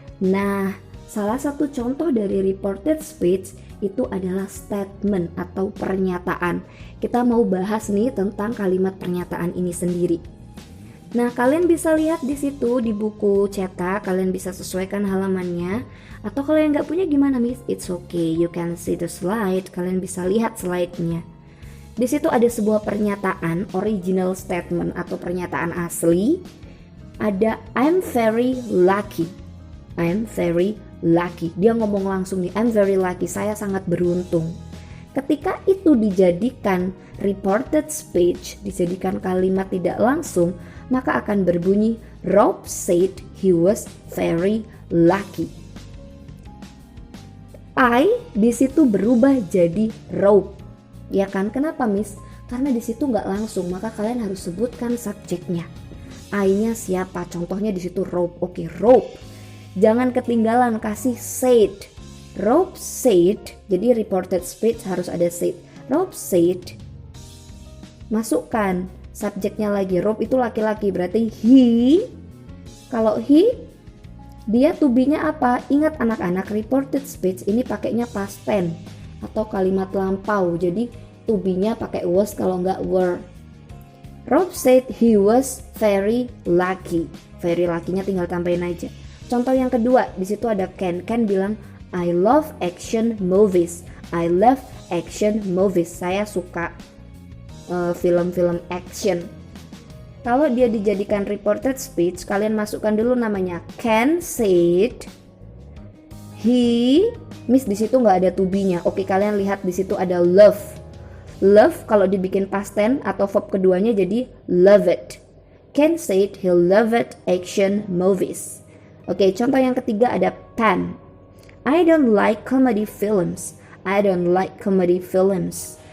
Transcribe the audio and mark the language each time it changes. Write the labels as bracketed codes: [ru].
[id] Nah, salah satu contoh dari reported speech itu adalah statement atau pernyataan. Kita mau bahas nih tentang kalimat pernyataan ini sendiri. Nah, kalian bisa lihat di situ di buku cetak, kalian bisa sesuaikan halamannya. Atau kalau yang nggak punya gimana, Miss? [en] It's okay, you can see the slide. [id] Kalian bisa lihat slide-nya. Di situ ada sebuah pernyataan, original statement atau pernyataan asli. [en] Ada I'm very lucky. I'm very lucky. [id] Dia ngomong langsung nih, [en] I'm very lucky. [id] Saya sangat beruntung. Ketika itu dijadikan reported speech, dijadikan kalimat tidak langsung, maka akan berbunyi [en] Rob said he was very lucky. [id] I di situ berubah jadi Rob. Ya kan? Kenapa, Miss? Karena di situ nggak langsung, maka kalian harus sebutkan subjeknya. I-nya siapa? Contohnya di situ Rob. Oke, Rob. Jangan ketinggalan kasih said. [en] Rob said. [id] Jadi reported speech harus ada said. [en] Rob said. [id] Masukkan subjeknya lagi. Rob itu laki-laki, berarti he. Kalau he, dia to be-nya apa? Ingat anak-anak, reported speech ini pakainya past tense atau kalimat lampau. Jadi to be-nya pakai was kalau nggak were. [en] Rob said he was very lucky. [id] Very lucky-nya tinggal tambahin aja. Contoh yang kedua, di situ ada Ken. Ken bilang [en] I love action movies. I love action movies. [id] Saya suka film-film action. Kalau dia dijadikan reported speech, kalian masukkan dulu namanya. [en] Ken said he. [id] Miss di situ nggak ada to be-nya. Oke, kalian lihat di situ ada love. Love kalau dibikin past tense atau verb keduanya jadi love it. [en] Ken said he loved action movies. [id] Oke, contoh yang ketiga ada Pan. [en] I don't like comedy films. I don't like comedy films.